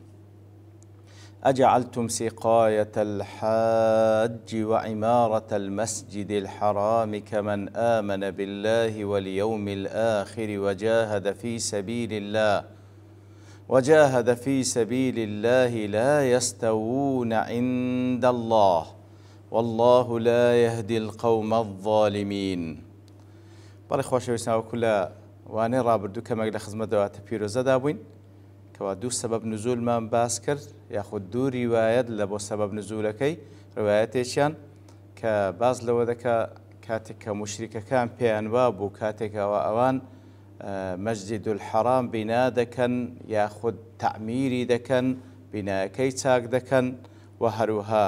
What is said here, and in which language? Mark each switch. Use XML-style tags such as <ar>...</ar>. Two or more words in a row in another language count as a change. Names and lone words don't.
<ar>أجعلتم سقاية الحاج وعمارة المسجد الحرام كمن آمن بالله واليوم الآخر وجاهد في سبيل الله لا يستوون عند الله والله لا يهدي القوم الظالمين.</ar> <ckb>بەڵێ خۆشەویستان وەکو وانەی ڕابردوو کەمێک لە خزمەت دەواتە پیرۆزەدا بووین کەوا دوو</ckb> <ar>سەبەب نزولمان</ar> <ckb>باس کرد یاخود دوو ریوایەت لە بۆ</ckb> <ar>سەبەب نزولەکەی</ar> <ckb>ڕوایەتێکیان کە باز لەوە دەکا کاتێک کە موشریکەکان پێیان وا بوو کاتێکەوە ئەوان</ckb> <ar>مەسجد الحەرام</ar> <ckb>بینا دەکەن یاخود تەعمیری دەکەن بینایەکەی چاک دەکەن و هەروەها</ckb>